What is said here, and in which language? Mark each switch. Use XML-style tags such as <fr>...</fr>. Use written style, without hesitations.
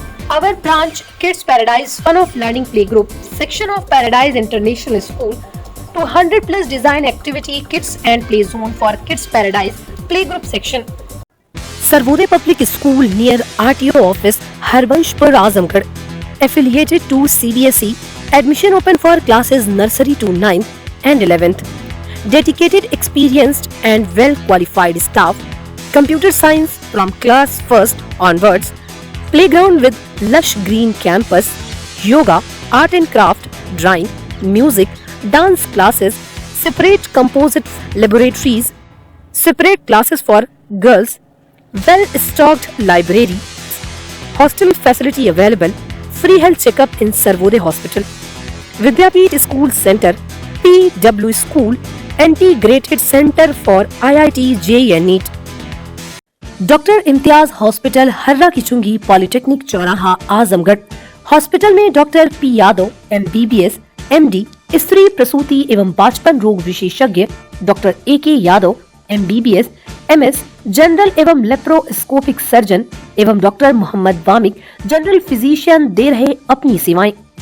<en>Our branch Kids Paradise Fun of Learning Playgroup section of Paradise International School 200+ design activity kits and play zone for Kids Paradise play group section. Sarvodaya public school near RTO office, Harbanshpur, Azamgarh, affiliated to CBSE. Admission open for classes nursery to 9th and 11th. Dedicated, experienced and well qualified staff. Computer science from class 1st onwards. Playground with lush green campus. Yoga, art and craft, drawing, music, dance classes. Separate composite laboratories. Separate classes for girls. Well stocked library. Hostel facility available. Free health checkup in Sarvodaya Hospital. Vidyapeeth School Center, PW School, Integrated Center for IIT JEE and NEET.</en> <hi>Doctor Imtiaz hospital, हर्रा की चुंगी, polytechnic चौराहा, Azamgarh. Hospital में doctor P Yadav, MBBS, MD, स्त्री प्रसूति एवं बाचपन रोग विशेषज्ञ, doctor AK Yadav, MBBS, MS, general एवं लेप्रोस्कोपिक सर्जन एवं doctor Mohammad Wamiq, general physician दे रहे अपनी सेवाएं।</hi>